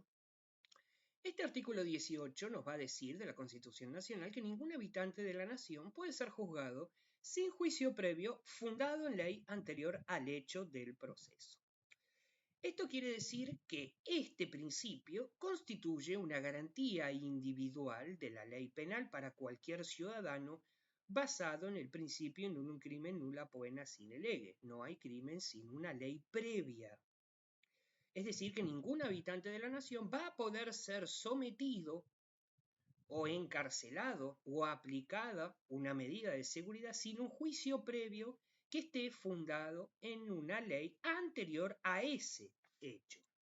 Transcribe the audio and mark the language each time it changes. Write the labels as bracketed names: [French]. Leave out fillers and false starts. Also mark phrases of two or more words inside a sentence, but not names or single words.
[Spanish] Este artículo 18 nos va a decir de la Constitución Nacional que ningún habitante de la nación puede ser juzgado sin juicio previo fundado en ley anterior al hecho del proceso. Esto quiere decir que este principio constituye una garantía individual de la ley penal para cualquier ciudadano basado en el principio en un crimen [Latin] nulla poena sine lege. [Spanish] No hay crimen sin una ley previa. Es decir, que ningún habitante de la nación va a poder ser sometido o encarcelado o aplicada una medida de seguridad sin un juicio previo que esté fundado en una ley anterior a ese hecho.